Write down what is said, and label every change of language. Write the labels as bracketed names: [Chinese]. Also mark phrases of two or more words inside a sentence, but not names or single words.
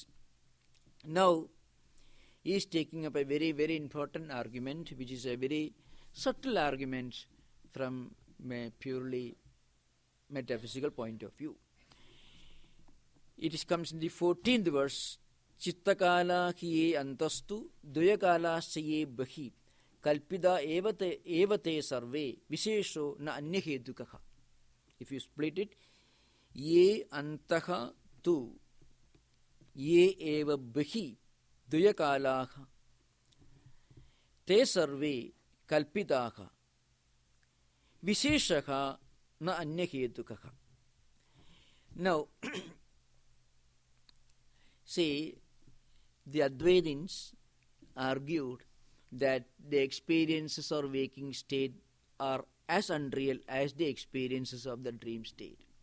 [English] Now, he is taking up a very, very important argument, which is a very subtle argument from a purely metaphysical point of view. It comes in the 14th verse. [Sanskrit] चित्तकाला हि ये अन्तस्तु द्वयकाला ये बहि कल्पिता एवते सर्वे विशेषो न अन्यहेतुकः. [English] If you split it, [Sanskrit] ये अन्तः तु ये एव बहि द्वयकालाः ते सर्वे कल्पिताः विशेषाः न अन्यहेतुकाः. [English] Now, see, the Advaitins argued that the experiences of waking state are as unreal as the experiences of the dream state.